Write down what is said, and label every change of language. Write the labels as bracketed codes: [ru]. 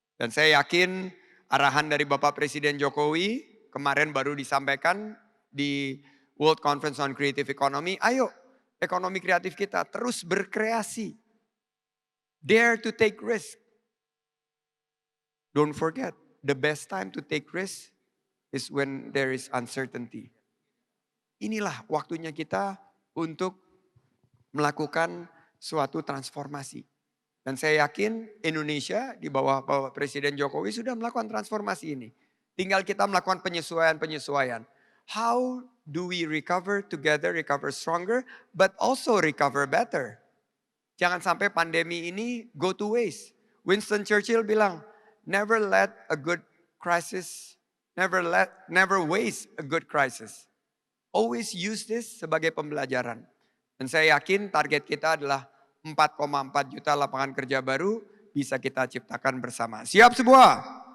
[id] Dan saya yakin arahan dari Bapak Presiden Jokowi kemarin baru disampaikan di World Conference on Creative Economy. Ayo, ekonomi kreatif kita terus berkreasi. [en] Dare to take risk. Don't forget, the best time to take risk is when there is uncertainty. [id] Inilah waktunya kita untuk melakukan suatu transformasi. Dan saya yakin Indonesia di bawah Bapak Presiden Jokowi sudah melakukan transformasi ini. Tinggal kita melakukan penyesuaian-penyesuaian. [en] How do we recover together, recover stronger, but also recover better? [id] Jangan sampai pandemi ini [en] go to waste. Winston Churchill [id] bilang, [en] never let a good crisis, never waste a good crisis. Always use this [id] sebagai pembelajaran. Dan saya yakin target kita adalah 4,4 juta lapangan kerja baru bisa kita ciptakan bersama. Siap semua?